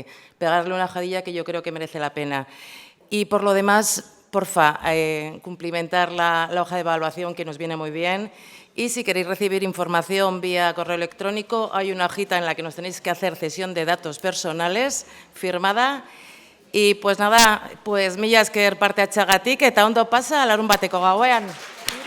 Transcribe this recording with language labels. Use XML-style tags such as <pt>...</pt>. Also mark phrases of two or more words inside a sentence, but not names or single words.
<es>Pegarle una jadilla que yo creo que merece la pena. Y por lo demás, porfa, cumplimentar la hoja de evaluación, que nos viene muy bien. Y si queréis recibir información vía correo electrónico, hay una hojita en la que nos tenéis que hacer cesión de datos personales firmada. Y pues nada, pues</es> <eu>mila esker parte atxagatik eta ondo pasa larunbateko gauean.</eu>